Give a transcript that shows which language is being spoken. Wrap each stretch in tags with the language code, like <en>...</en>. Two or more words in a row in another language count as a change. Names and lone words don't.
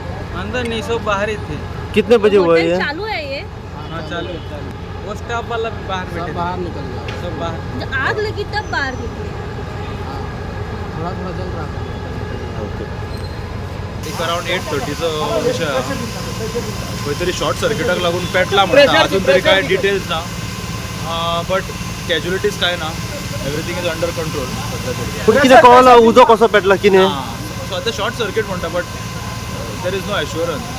<hi>अंदर नहीं, सब बाहर ही थे। कितने बजे हुआ होटल ये? चालू है ये? हाँ चालू है, चालू। वो स्टाफ वाला भी बाहर बैठे, बाहर निकल गया, सब बाहर। जब आग लगी तब बाहर निकले? थोड़ा थोड़ा जल रहा था।</hi> <kok>एक अराउंड 8:30 विषय हा. खंयतरी शॉर्ट सर्किटाक लागून पेटला म्हणटा. अजून तरी काय डिटेल्स ना,</kok> <en>but casualties</en> <kok>काय ना.</kok> <en>everything is under control</en> <kok>सध्या तरी. पण कितें कळना उजो कसो पेटला कितें? सध्या</kok> <en>short circuit</en> <kok>म्हणटा,</kok> <en>but there is no assurance.</en>